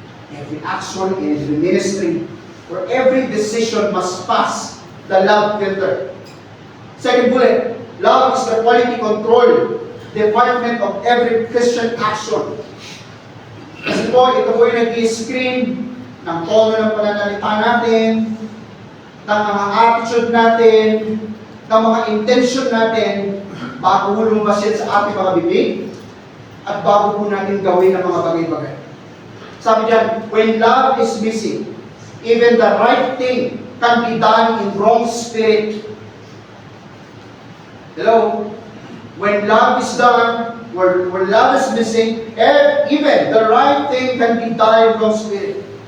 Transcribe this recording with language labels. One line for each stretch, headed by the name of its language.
English: Every action in every ministry or every decision must pass the love filter. Second bullet, love is the quality control department of every Christian action.
Filipino: Kasi po, ito po yung nag-i-screen ng tono ng pananalita natin, ng mga attitude natin, ng mga intention natin, bago po lumabas yan sa ating mga bibig, at bago po natin gawin ang mga bagay-bagay. Sabi dyan,
English: when love is missing, even the right thing can be done in wrong spirit. Hello? When love is done, where love is missing, even the right thing can be done in wrong spirit.